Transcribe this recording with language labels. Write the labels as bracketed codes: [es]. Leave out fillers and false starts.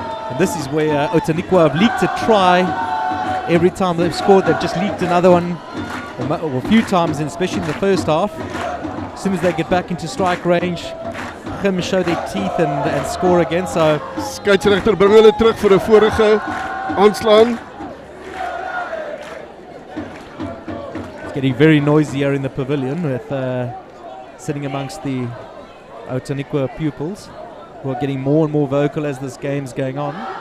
[en] And this is where Outeniqua have leaked a try. Every time they've scored, they've just leaked another one, or a few times, and especially in the first half. As soon as they get back into strike range, Gim show their teeth and score again. So [af] skeieregter bring hulle terug vir 'n vorige aanslaan. [en] It's getting very noisy here in the pavilion with sitting amongst the Outeniqua pupils who are getting more and more vocal as this game's going on.